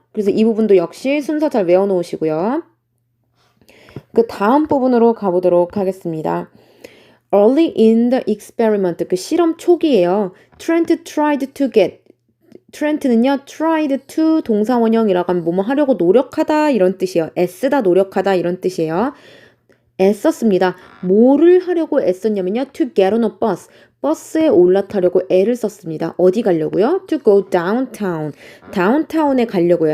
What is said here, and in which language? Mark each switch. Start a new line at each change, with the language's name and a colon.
Korean: 그래서 이 부분도 역시 순서 잘 외워놓으시고요. 그 다음 부분으로 가보도록 하겠습니다.
English: Early in the experiment,
Korean: 그 실험 초기예요.
English: Trent tried to get.
Korean: Trent는요,
English: tried to
Korean: 동사 원형이라고 하면 뭐뭐 하려고 노력하다 이런 뜻이에요. 애쓰다 노력하다 이런 뜻이에요. 애썼습니다. 뭐를 하려고 애썼냐면요.
English: To get on a bus.
Korean: 버스에 올라타려고 애를 썼습니다. 어디 가려고요?
English: To go downtown.
Korean: 다운타운에 가려고요.